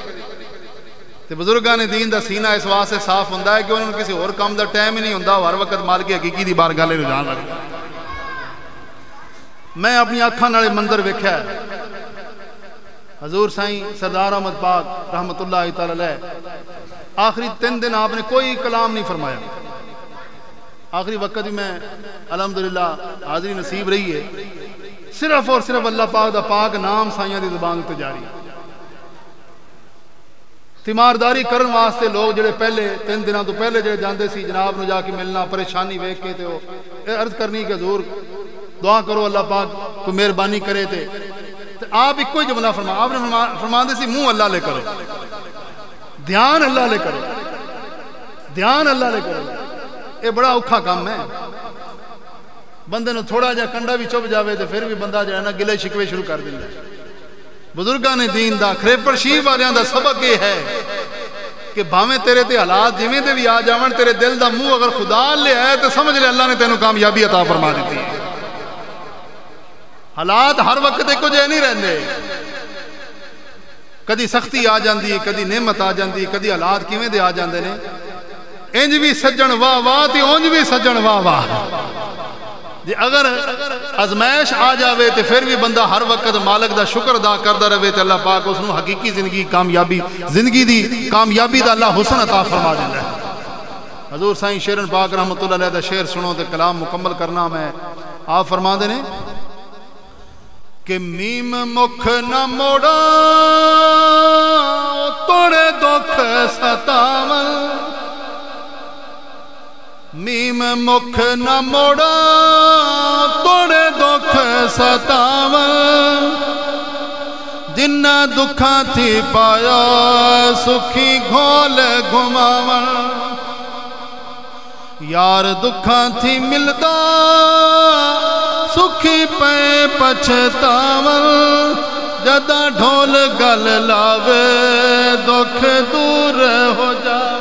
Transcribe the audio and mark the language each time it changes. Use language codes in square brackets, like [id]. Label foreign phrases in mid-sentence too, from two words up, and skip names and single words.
[pa] تے بزرگان دین دا سینہ اس واسطے صاف ہوندا ہے کہ انہوں نے کسی اور کام دا ٹائم ہی نہیں ہوندا، ہر وقت مالک حقیقی دی بارگاہ لے رجان لگدا۔ میں اپنی اکھاں نال منظر ویکھیا ہے، حضور سائیں سردار احمد پاک [ar] رحمت اللہ تعالی علیہ [pa] آخری 3 دن آپ نے کوئی کلام نہیں فرمایا، آخری وقت بھی میں الحمدللہ حاضری نصیب رہی ہے، صرف اور صرف اللہ پاک دا پاک نام سائیاں دی زبان تے جاری۔ تیمارداری کرن واسطے لوگ جڑے پہلے 3 دنوں تو پہلے جڑے جاندے سی جناب نو جا کے ملنا، پریشانی ویکھ کے تے او عرض کرنی کہ حضور دعا کرو اللہ پاک کو مہربانی کرے تے آپ ایک کوئی جملہ فرما، آپ نے فرماندے سی منہ اللہ لے کرو، دھیان اللہ لے کرو، دھیان اللہ لے کرو۔ یہ بڑا اوکھا کام ہے، بندے نو تھوڑا جا کنڈا بھی چپ جاوے تے پھر بھی بندہ جو ہے نا گلے شکوے شروع کر دیندا۔ بزرگان دین دا خریپر شیف والیاں دا سبق یہ ہے کہ بھاویں تیرے تے حالات جویں دے بھی آ جاون، تیرے دل دا منہ اگر خدا لے آئے تو سمجھ لے اللہ نے تینوں کامیابی عطا فرما دیتی ہے۔ حالات ہر وقت ایک جے نہیں رہندے، کدی سختی آ جاندی، کدی نعمت آ جاندی، کدی حالات کیویں دے آ جاندے نے، انج بھی سجن واہ واہ تے اونج بھی سجن واہ واہ۔ جی اگر ازمائش آ جاوے تے پھر بھی بندہ ہر وقت مالک دا شکر ادا کردا رہے تے اللہ پاک اس نو حقیقی زندگی کامیابی، زندگی دی کامیابی دا اللہ حسن عطا فرما دیندا ہے۔ حضور سائیں شیرن پاک [ar] رحمت اللہ علیہ [pa] دا شعر سنو تے کلام مکمل کرنا میں، آپ فرماندے نے [skr] کہ میم مکھ نہ موڑا توڑے دکھ ستاون، میم مکھ نہ موڑا توڑے دکھ ستاون، جنہ دکھاں تھی پایا سکھی گھول گھماون، یار دکھاں تھی ملدا سکھی پے پچھتاون، جدا ڈھول گل لاوے دکھ دور ہو جا،